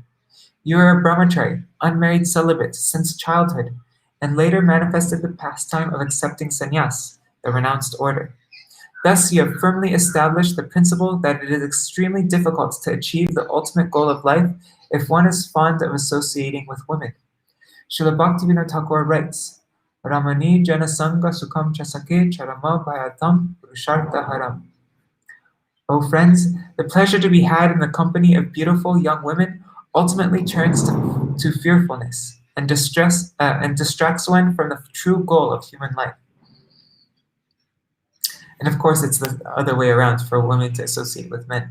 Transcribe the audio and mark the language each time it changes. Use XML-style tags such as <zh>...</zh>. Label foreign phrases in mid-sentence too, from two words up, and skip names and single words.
<en>You are a brahmachari, unmarried celibate since childhood, and later manifested the pastime of accepting sannyas, the renounced order. Thus, you have firmly established the principle that it is extremely difficult to achieve the ultimate goal of life if one is fond of associating with women.</en> <sa>Śrīla Bhaktisiddhānta Ṭhākura writes, रमणी जन सङ्ग सुखं च सखे चरम भयतां पुरुषार्थ हराम्.</sa> <en>O friends, the pleasure to be had in the company of beautiful young women ultimately turns to fearfulness and distracts one from the true goal of human life. And of course, it's the other way around for women to associate with men.</en>